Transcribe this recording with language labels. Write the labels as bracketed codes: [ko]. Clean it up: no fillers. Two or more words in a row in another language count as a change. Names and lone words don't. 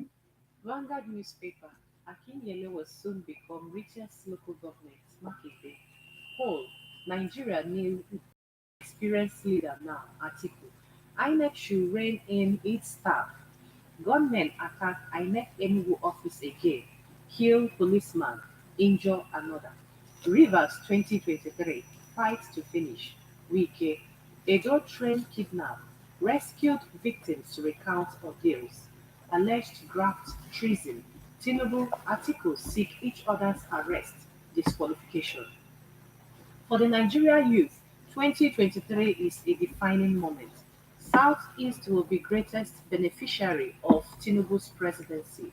[en] Vanguard newspaper, Akinyele will soon become richest local government. Makinde. Poll, Nigeria new experienced leader now, Atiku. INEC should rein in its staff. Gunmen attack INEC Enugu office again. Kill policeman, injure another. Rivers 2023, fight to finish. Wike. Edo train kidnap. Rescued victims to recount ordeals. Alleged graft treason. Tinubu, Atiku seek each other's arrest, disqualification. For the Nigeria youth, 2023 is a defining moment. Southeast will be greatest beneficiary of Tinubu's presidency.